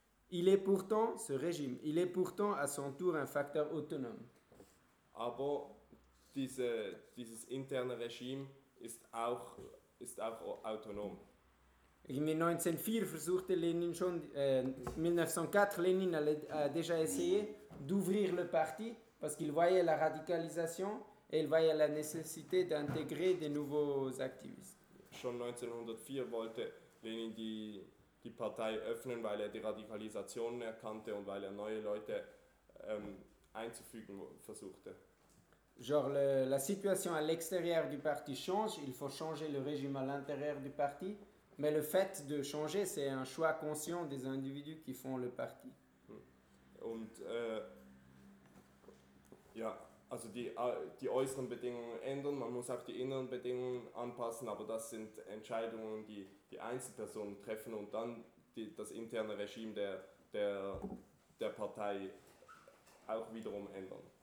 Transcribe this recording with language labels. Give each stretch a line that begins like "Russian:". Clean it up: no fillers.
French: Il est pourtant ce régime, il est pourtant à son tour un facteur autonome.
German: Aber dieses interne Regime ist auch autonom.
French: Mais 1904
German: versuchte Lénine schon 1904
French: Lénine a déjà essayé d'ouvrir le parti parce qu'il voyait la radicalisation et il voyait la nécessité d'intégrer des nouveaux activistes.
German: Schon 1904 wollte Lenin die Partei öffnen, weil die Radikalisation erkannte und weil neue Leute einzufügen versuchte.
French: Genre la situation à l'extérieur du parti change, il faut changer le régime à l'intérieur du parti, mais le fait de changer, c'est un choix conscient des individus qui font le parti.
German: Und ja, also die äußeren Bedingungen ändern, man muss auch die inneren Bedingungen anpassen, aber das sind Entscheidungen, die Einzelpersonen treffen und dann das interne Regime der Partei auch wiederum ändern.